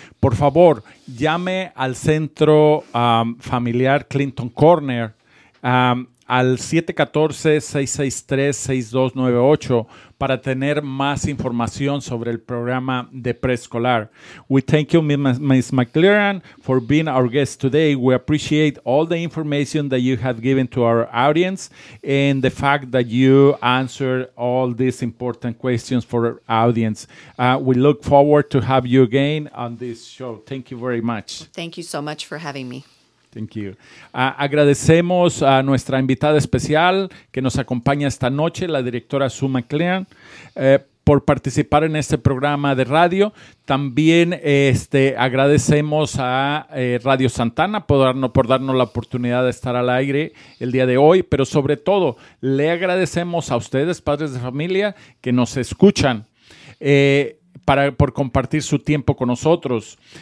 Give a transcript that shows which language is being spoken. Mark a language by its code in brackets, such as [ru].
[es] Por favor, llame al Centro Familiar Clinton Corner al 714-663-6298 para tener más información sobre el programa de preescolar. [en] We thank you, Ms. McLaren, for being our guest today. We appreciate all the information that you have given to our audience and the fact that you answered all these important questions for our audience. We look forward to have you again on this show. Thank you very much. Thank you so much for having me. Thank you. [es] Agradecemos a nuestra invitada especial que nos acompaña esta noche, la directora Sue McLaren, por participar en este programa de radio. También agradecemos a Radio Santana por darnos la oportunidad de estar al aire el día de hoy, pero sobre todo le agradecemos a ustedes, padres de familia, que nos escuchan por compartir su tiempo con nosotros.